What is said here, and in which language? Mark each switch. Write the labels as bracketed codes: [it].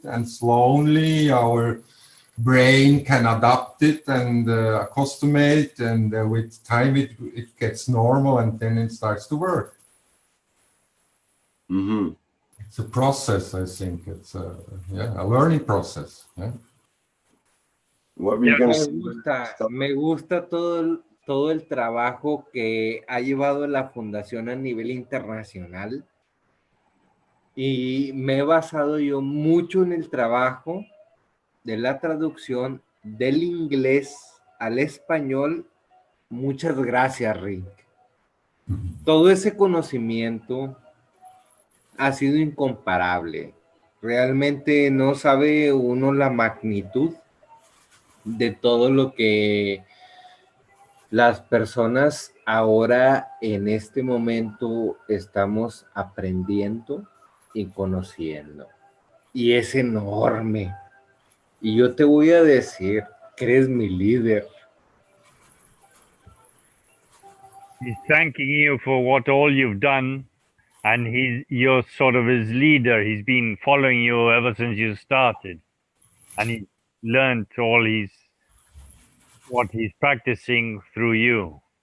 [en] And slowly, our brain can adapt it and accustom it, and with time, it gets normal, and then it starts to work. It's a process, I think. It's a learning process. Yeah. What were you going to say? [es] Me gusta todo el trabajo que ha llevado la fundación a nivel internacional, y me he basado yo mucho en el trabajo de la traducción del inglés al español. Muchas gracias, Rick. Todo ese conocimiento ha sido incomparable. Realmente no sabe uno la magnitud de todo lo que las personas ahora en este momento estamos aprendiendo y conociendo. Y es enorme. Y yo te voy a decir que eres mi líder. [en] He's thanking you for all you've done, and you're sort of his leader. He's been following you ever since you started, and he learned what he's practicing through you.